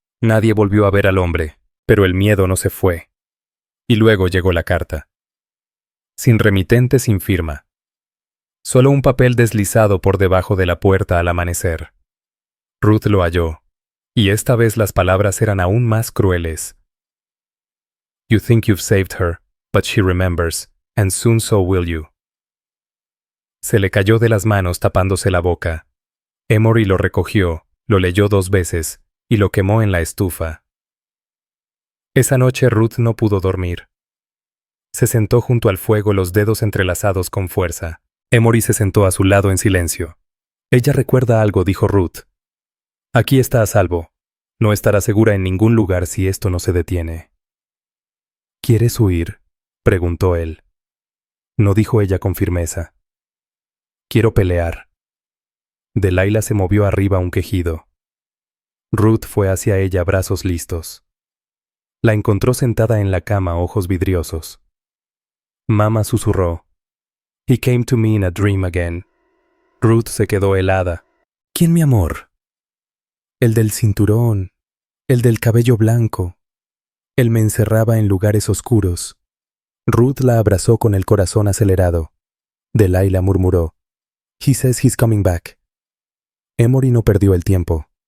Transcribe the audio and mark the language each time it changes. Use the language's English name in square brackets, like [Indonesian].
[Spanish] Nadie volvió a ver al hombre, pero el miedo no se fue. Y luego llegó la carta. Sin remitente, sin firma. Solo un papel deslizado por debajo de la puerta al amanecer. Ruth lo halló, y esta vez las palabras eran aún más crueles. [English] You think you've saved her, but she remembers, and soon so will you. [Spanish] Se le cayó de las manos tapándose la boca. Emory lo recogió, lo leyó 2 veces, y lo quemó en la estufa. Esa noche Ruth no pudo dormir. Se sentó junto al fuego, los dedos entrelazados con fuerza. Emory se sentó a su lado en silencio. Ella recuerda algo, dijo Ruth. Aquí está a salvo. No estará segura en ningún lugar si esto no se detiene. ¿Quieres huir?, preguntó él. No, dijo ella con firmeza. Quiero pelear. Delilah se movió arriba un quejido. Ruth fue hacia ella, brazos listos. La encontró sentada en la cama, ojos vidriosos. Mamá susurró. [English] He came to me in a dream again. [Spanish] Ruth se quedó helada. ¿Quién, mi amor? El del cinturón, el del cabello blanco. Él me encerraba en lugares oscuros. Ruth la abrazó con el corazón acelerado. Delilah murmuró. [English] He says he's coming back. [Spanish] Emory no perdió el tiempo.